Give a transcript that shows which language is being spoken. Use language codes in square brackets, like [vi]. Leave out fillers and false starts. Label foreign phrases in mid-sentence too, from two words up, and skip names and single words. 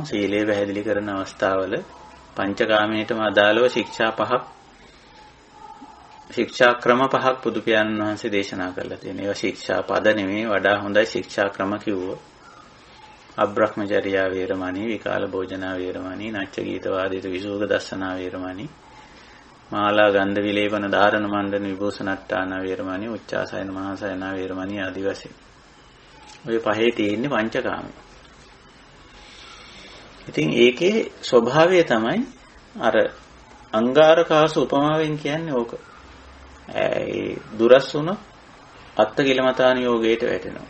[si] සීලය පැහැදිලි කරන අවස්ථාවල පංචකාමයටම අදාළව ශික්ෂා ක්‍රම පහක් බුදු පියාණන් වහන්සේ දේශනා කරලා තියෙනවා. ඒවා ශික්ෂා පද නෙමෙයි, වඩා හොඳයි ශික්ෂා ක්‍රම කිව්වොත්. [pi] අබ්‍රහ්මචර්යා වේරමණී, විකාල භෝජනා වේරමණී, නච්ච ගීත වාදිත විසෝක දස්සනා වේරමණී, මාලා ගන්ධ විලේපන ධාරණ මණ්ඩන විභූෂණට්ටාන වේරමණී, උච්චාසයන මහාසයන වේරමණී ආදි වශයෙන්. [si] ඔය පහේ තියෙන්නේ පංචකාමය. ඉතින් ඒකේ ස්වභාවය තමයි අර අංගාරකාසු උපමාවෙන් කියන්නේ ඕක. ඒ දුරස් වුණොත් අත්තකිලමතාන යෝගයට වැටෙනවා.